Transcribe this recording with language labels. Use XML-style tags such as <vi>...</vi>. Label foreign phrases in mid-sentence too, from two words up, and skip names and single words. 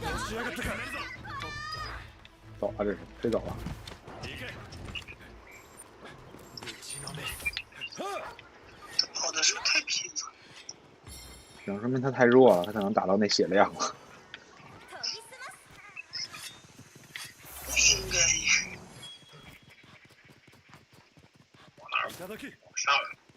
<ja>しやがったか。</ja> <zh>走了，这是飞走了。</zh> <ja>行け。打ちのめ。</ja> <zh>跑的是不是太拼了？只能说明他太弱了，他可能打到那血量了。不应该。往哪儿</zh> <ja>いただき。</ja> <zh>往上来？</zh>